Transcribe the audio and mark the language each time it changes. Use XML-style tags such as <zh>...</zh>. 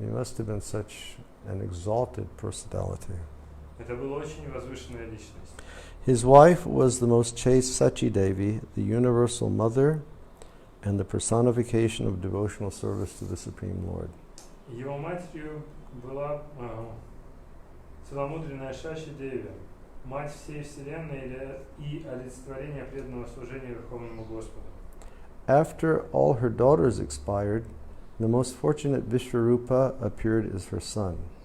<en>He must have been such an exalted personality.</en> <ru>Это была очень возвышенная личность.</ru> <en>His wife was the most chaste Sachi Devi, the universal mother, and the personification of devotional service to the Supreme Lord.</en> <ru>Его матерью была целомудренная Шачи Деви, мать всей вселенной и олицетворение преданного служения Верховному Господу.</ru> <en>After all her daughters expired, the most fortunate Vishvarupa appeared as her son.</en>